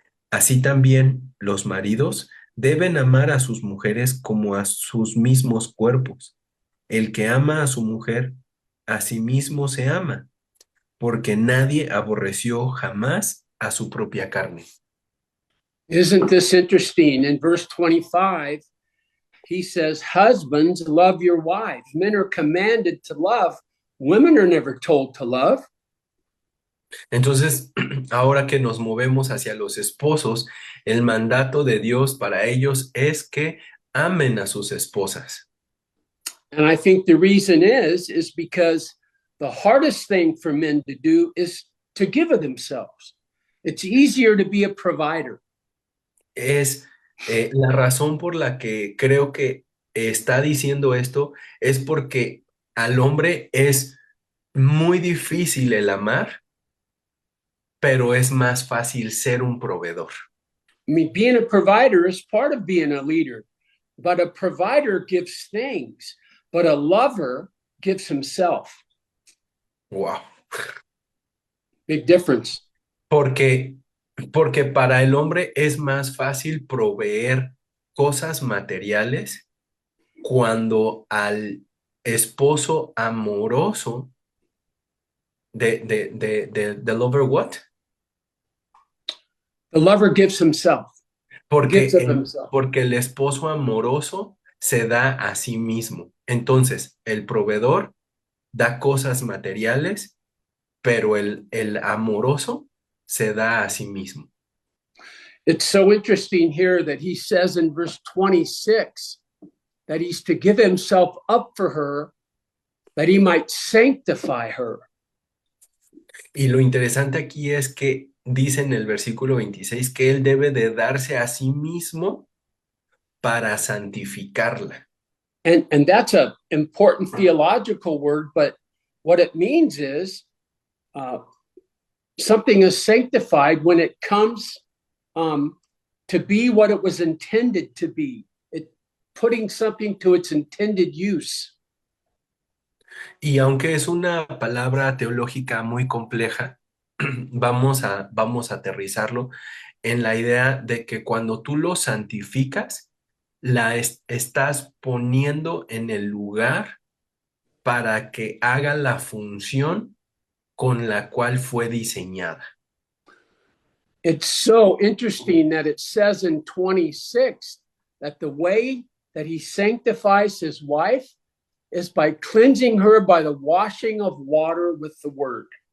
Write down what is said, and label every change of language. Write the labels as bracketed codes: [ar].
[es] Así también los maridos deben amar a sus mujeres como a sus mismos cuerpos. El que ama a su mujer, a sí mismo se ama, porque nadie aborreció jamás a su propia carne. [en] Isn't this interesting? In verse 25, he says, husbands, love your wives. Men are commanded to love. Women are never told to love. [es] Entonces, ahora que nos movemos hacia los esposos, el mandato de Dios para ellos es que amen a sus esposas. [en] And I think the reason is because the hardest thing for men to do is to give of themselves. It's easier to be a provider. [es] Es la razón por la que creo que está diciendo esto es porque al hombre es muy difícil el amar, pero es más fácil ser un proveedor. [en] I mean, being a provider is part of being a leader, but a provider gives things, but a lover gives himself. Wow. Big difference. [es] Porque, porque para el hombre es más fácil proveer cosas materiales cuando al esposo amoroso de [en] lover what? The lover gives himself, gives [es] Porque [en] of himself. [es] porque el esposo amoroso se da a sí mismo. Entonces, el proveedor da cosas materiales, pero el amoroso se da a sí mismo. [en] It's so interesting here that he says in verse 26 that he's to give himself up for her, that he might sanctify her. [es] Y lo interesante aquí es que dice en el versículo 26 que él debe de darse a sí mismo para santificarla. [en] And that's an important theological word, but what it means is something is sanctified when it comes to be what it was intended to be, putting something to its intended use. [es] Y aunque es una palabra teológica muy compleja, vamos a aterrizarlo en la idea de que cuando tú lo santificas, estás poniendo en el lugar para que haga la función con la cual fue diseñada. [en] It's so interesting that it says in 26 that the way that he sanctifies his wife is by cleansing her by the washing of water with the word.